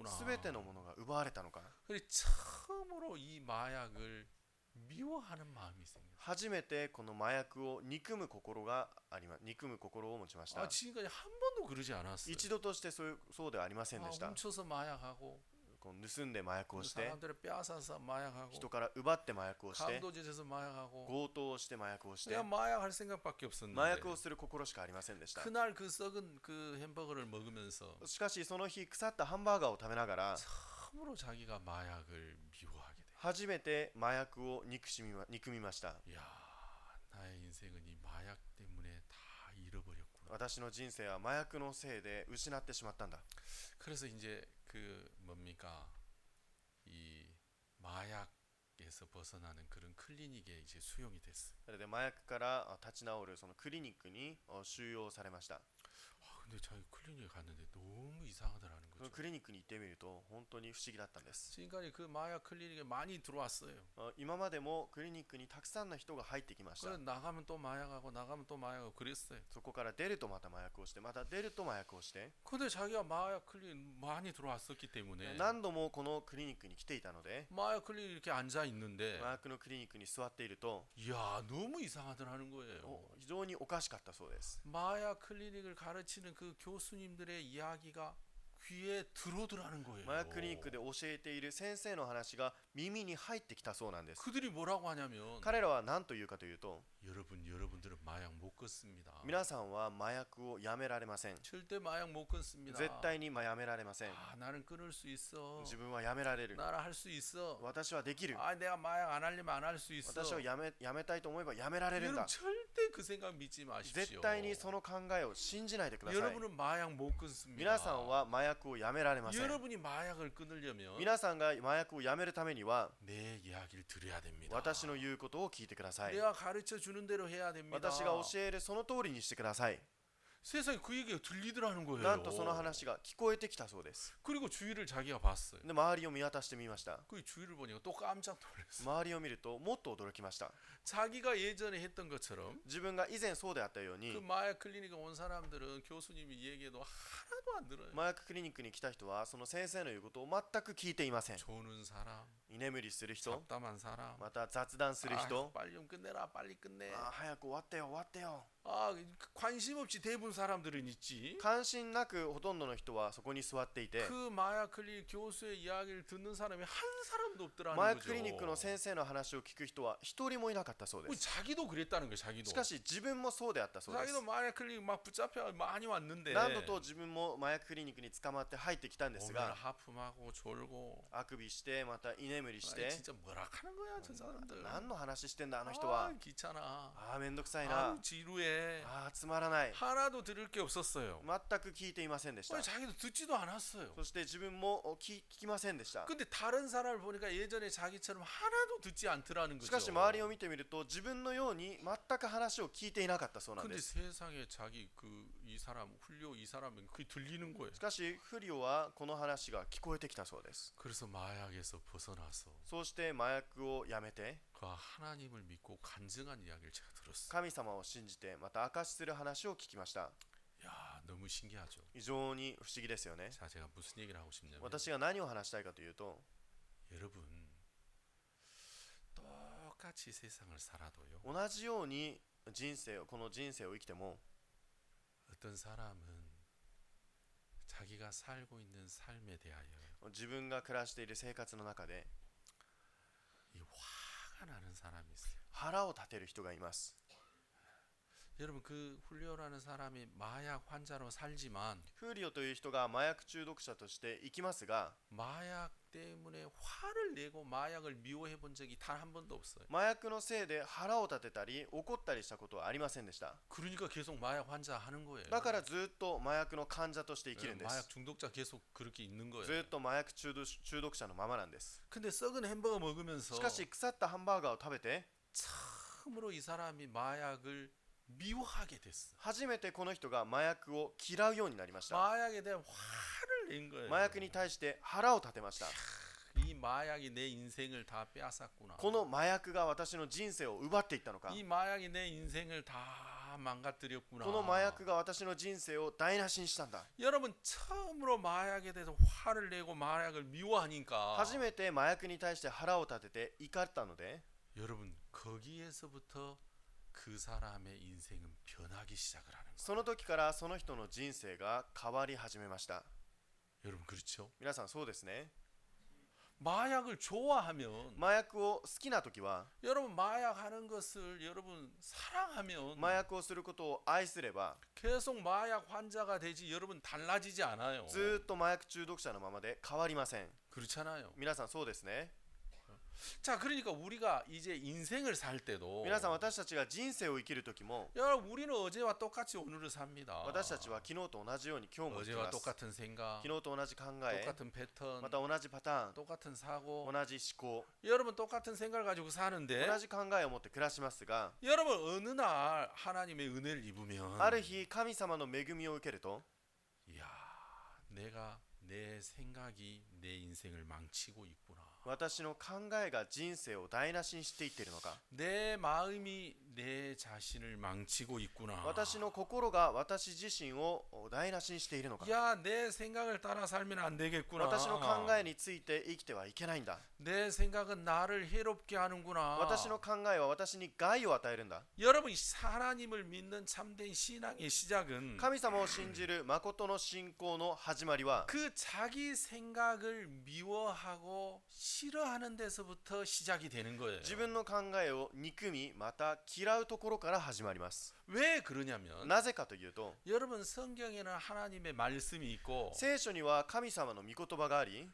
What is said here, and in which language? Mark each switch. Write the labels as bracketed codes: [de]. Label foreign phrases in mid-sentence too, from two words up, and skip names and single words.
[ja] すべてのものが奪われたのか。 [ko] 그래 처음으로 이 마약을 미워하는 마음이 생겼어요. [ja] 初めてこの麻薬を憎む心を持ちました。 [ko] 지금까지 한 번도 그러지 않았어요. [ja] 一度としてそうではありませんでした。 [ko] 훔쳐서 마약하고 [ja] こう盗んで麻薬をして、 [ko] 사람들을 빼앗아서 마약하고 [ja] 人から奪って麻薬をして、 [ko] 강도질해서 마약하고 [ja] 強盗をして麻薬をして、 [ko] 내가 마약할 생각밖에 없었는데 [ja] 麻薬をする心しかありませんでした。 [ko] 그날 그 썩은 그 햄버거를 먹으면서 [ja] しかしその日腐ったハンバーガーを食べながら [ko] 처음으로 자기가 마약을 미워하게 돼. [ja] 初めて麻薬を憎みました。 [ko] 야, 나의 인생은 이 마약 때문에 다 잃어버렸구나. [ja] 私の人生は麻薬のせいで失ってしまったんだ。 [ko] 그래서 이제 그 뭡니까? 이 마약에서 벗어나는 그런 클리닉에 이제 수용이 됐어요. [ja] それで麻薬から立ち直るそのクリニックに収容されました。 [ko] 근데 자기 클리닉에 갔는데 너무 이상하더라는 [ja] その [ko] 거죠. [ja] クリニックに行ってみると本当に不思議だったんです。 [ko] 지금까지 그 마약 클리닉에 많이 들어왔어요. [ja] 今までもクリニックにたくさんの人が入ってきました。 [ko] 그래서 나가면 또 마약하고 나가면 또 마약하고 그랬어요. [ja] そこから出るとまた麻薬をして、また出ると麻薬をして、 [ko] 근데 자기가 마약 클리닉 많이 들어왔었기 때문에 [ja] 何度もこのクリニックに来ていたので、 [ko] 마약 클리닉 이렇게 앉아 있는데 [ja] 麻薬のクリニックに座っていると [ko] 이야 너무 이상하더라는 거예요. [ja] 非常におかしかったそうです。 [ko] 마약 클리닉을 가르치는 그 교수님들의 이야기가 귀에 들어오더라는 [ja] 麻 [ko] 거예요. [ja] 薬クリニックで教えている先生の話が耳に入ってきたそうなんです。 [ko] 그들이 뭐라고 하냐면 [ja] 彼らは何と言うかというと、 [ko] 여러분들은 마약 못 끊습니다. [ja] 皆さんは麻薬をやめられません。 [ko] 절대 마약 못 끊습니다. [ja] 絶対にやめられません。 [ko] 아, 나는 끊을 수 있어. [ja] 自分はやめられる。 [ko] 나는 할 수 있어. [ja] 私はできる。 [ko] 아, 내가 마약 안 하려면 안 할 수 있어. [ja] 私はやめたいと思えばやめられるん [ko] 여러분 [ja] だ。 [ko] 절대 그 생각 믿지 [ja] 絶 [ko] 마십시오. [ja] 対にその考えを信じないでください。 [ko] 여러분은 마약 못 끊습니다. [ja] 皆さんは麻薬をやめられません。 [ko] 여러분이 마약을 끊으려면 [ja] 皆さんが麻薬をやめるためには [ko] 내 이야기를 들어야 됩니다. [ja] 私の言うことを聞いてください。 [ko] 내가 가르쳐 주는 대로 해야 됩니다. [ja] 私が教えるその通りにしてください。 [ko] 세상에 그 얘기가 들리더라는 거예요. [ja] なんとその話が聞こえてきたそうです。 [ko] 그리고 주위를 자기가 봤어요. [ja] で周りを見渡してみました。 [ko] 그 주위를 보니까 또 깜짝 놀랐어요. [ja] 周りを見るともっと驚きました。 [ko] 자기가 예전에 했던 것처럼 [ja] 自分が以前そうであったよう [ko] 그 [ja] に [ko] 마약 클리닉에 온 사람들은 교수님이 얘기해도 하나도 안 들어요. [ja] 麻薬クリニックに来た人はその先生の言うことを全く聞いていません。 [ko] 조는 사람, [ja] 居眠りする人、 [ko] 잡담한 사람, [ja] また雑談する 아, 人、 [ko] 빨리 좀 끝내라, 빨리 끝내. [ja] 早く終わってよ終わってよ。 [ko] 아, 관심 없이 대부분 사람들은 있지. [ja] 関心なくほとんどの人はそこに座っていて、 [ko] 그 마약 클리닉 교수의 이야기를 듣는 사람이 한 사람도 없더라는 [ja] 麻薬 [ko] 거죠. [ja] クリニックの先生の話を聞く人は一人もいなかったそうで [ko] 우리 [ja] す。 [ko] 자기도 그랬다는 거예요, 자기도. [ja] しかし自分もそうであったそうで [ko] 자기도 [ja] す。 [ko] 마약 클리닉 막 붙잡혀 많이 왔는데 [ja] 何度と自分も麻薬クリニックに捕まって入ってきたんです [ko] 오늘 [ja] が、 [ko] 하품하고 졸고 [ja] あくびしてまた居眠りし [ko] 아니, [ja] て、 [ko] 진짜 뭐라 하는 거야, 저 사람들. [ja] 何の話してんだあの人は。 [ko] 아, 귀찮아. [ja] ああめんどくさいな。 [ko] 아, 지루해. [ja] ああつまらない。 [ko] 하나도 들을 게 없었어요. [ja] 全く聞いていませんでした。 [ko] 아니, 자기도 듣지도 않았어요. [ja] そして自分も聞きませんでした。 [ko] 근데 다른 사람을 보니까 예전에 자기처럼 하나도 듣지 않더라는 [ja] しかし [ko] 거죠. [ja] 周りを見てみると自分のように全く話を聞いていなかったそうなんで [ko] 근데 [ja] す。 [ko] 세상에 자기 이 사람 훌륭 이 사람은 그게 들리는 거예요. [ja] しかしフリオはこの話が聞こえてきたそうです。 [ko] 그래서 마약에서 벗어나서 [ja] そうして麻薬をやめて [ko] 그 하나님을 믿고 간증한 이야기를 제가 들었어요. [ja] 神様を信じてまた証しする話を聞きました。 [ko] 야, 너무 신기하죠. [ja] 非常に不思議ですよね。 [ko] 자, 제가 무슨 얘기를 하고 싶냐면 [ja] 私が何を話したいかというと、 [ko] 여러분 똑같이 세상을 살아도요. [ja] 同じようにこの人生を生きても [ko] 어떤 사람은 자기가 살고 있는 삶에 대하여 [ja] 自分が暮らしている生活の中で [ko] 이 화가 나는 사람이 있어요. [ja] 腹を立てる人がいます。 [ko] 여러분 그 훌리오라는 사람이 마약 환자로 살지만 [ja] フーリオという人が麻薬中毒者として生きますが、 [ko] 마약 때문에 화를 내고 마약을 미워해 본 적이 단 한 번도 없어요. [ja] 麻薬のせいで腹を立てたり怒ったりしたことはありませんでした。 [ko] 그러니까 계속 마약 환자 하는 거예요. [ja] だからずっと麻薬の患者として生きるんで [ko] 마약 [ja] す。 [ko] 중독자 계속 그렇게 있는 [ja] ず [ko] 거예요. [ja] っと麻薬中毒者のままなんです。 [ko] 근데 썩은 햄버거 먹으면서 [ja] しかし腐ったハンバーガーを食べて [ko] 처음으로 이 사람이 마약을 미워하게 됐어. [ja] 初めてこの人が麻薬を嫌うようになりました。 [ko] 마약에 대한 화를 낸 거예요. [ja] 麻薬に対して腹を立てました。 [ko] 이 마약이 내 인생을 다 빼앗았구나. [ja] この麻薬が私の人生を奪っていったのか。 [ko] 이 마약이 내 인생을 다 망가뜨렸구나. [ja] この麻薬が私の人生を台無しにしたんだ。 [ko] 여러분 처음으로 마약에 대해서 화를 내고 마약을 미워하니까 [ja] 初めて麻薬に対して腹を立てて怒ったので、 [ko] 여러분 거기에서부터 그 사람의 인생은 변하기 시작을 하는 거예요. [ja] その時からその人の人生が変わり始めました。 [ko] 여러분 그렇죠? [ja] 皆さんそうですね。 [ko] 마약을 좋아하면 [ja] 麻薬を好きな時は、 [ko] 여러분 마약하는 것을 여러분 사랑하면 [ja] 麻薬をすることを愛すれば、 [ko] 계속 마약 환자가 되지 여러분 달라지지 않아요. [ja] ずっと麻薬中毒者のままで変わりません。 [ko] 그렇잖아요. [ja] 皆さんそうですね。 [ko] 자, 그러니까 우리가 이제 인생을 살 때도 [ja] 皆さん、私たちが人生を生きる時も [ko] 여러분 우리는 어제와 똑같이 오늘을 삽니다. [ja] 私たちは昨日と同じように今日も生き [ko] 어제와 [ja] ます。 [ko] 똑같은 생각, [ja] 昨日と同じ考え、 [ko] 똑같은 패턴, [ja] また同じパターン、 [ko] 똑같은 사고. [ja] 同じ思考、 [ko] 여러분 똑같은 생각을 가지고 사는데 [ja] 同じ考えを持って暮らしますが、 [ko] 여러분 어느 날 하나님의 은혜를 입으면 [ja] ある日神様の恵みを受けると、 [ko] 이야, 내가 내 생각이 내 인생을 망치고 있구나. [ja] 私の考えが人生を台無しにしていっているのか、 [ko] 내 마음이 내 자신을 망치고 있구나. [ja] 私の心が私自身を台無しにしているのか、 [ko] 야, 내 생각을 따라 살면 안 되겠구나. [ja] 私の考えについて生きてはいけないんだ、 [ko] 내 생각은 나를 해롭게 하는구나. [ja] 私の考えは私に害を与えるんだ。 [ko] 여러분, 이 하나님을 믿는 참된 신앙의 시작은 [ja] 神様を信じる誠の信仰の始まりは、 [ko] 그 자기 생각을 미워하고 싫어하는 데서부터 시작이 되는 거예요. [ja] 自分の考えを憎みまた嫌うところから始まります。 [ko] 왜 그러냐면 [ja] なぜかというと、 [ko] 여러분 성경에는 하나님의 말씀이 있고 [ja] 聖書には神様の御言葉があり、